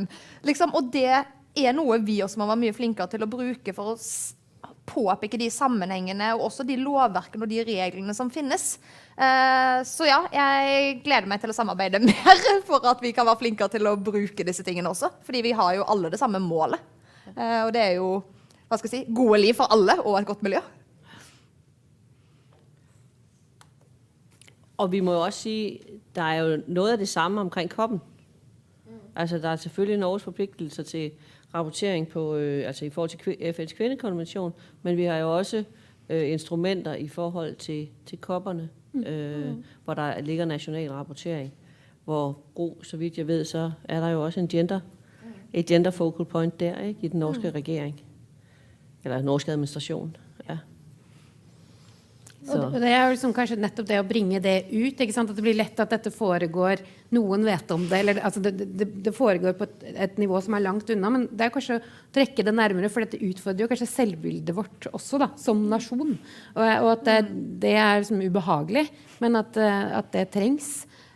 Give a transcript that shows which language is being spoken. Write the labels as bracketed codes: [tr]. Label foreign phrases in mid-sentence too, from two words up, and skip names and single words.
[no] Og det er noe vi også må være mye flinkere til å bruke for å påpeke de sammenhengene og også de lovverkene og de reglene som finnes. Så ja, jeg gleder meg til å samarbeide mer for at vi kan være flinkere til å bruke disse tingene også, fordi vi har jo alle det samme målet. Og det er jo, hva skal jeg si, gode liv for alle og et godt miljø. [da] Og vi må jo også sige, der er jo noget af det samme omkring koppen. Altså der er selvfølgelig Norges forpligtelser til rapportering på, altså i forhold til FN's kvindekonvention, men vi har jo også instrumenter i forhold til kopperne, hvor der ligger national rapportering. Hvor så vidt jeg ved, så er der jo også et [en] gender focal point [da] der, ikke, i den norske regering, eller norske administration. Ja. [no] Og det er jo liksom kanskje nettopp det å bringe det ut, ikke sant? At det blir lett at dette foregår, noen vet om det, eller altså det foregår på et nivå som er langt unna, men det er kanskje å trekke det nærmere, for dette utfordrer jo kanskje selvbildet vårt også da, som nasjon, og at det er liksom ubehagelig, men at det trengs.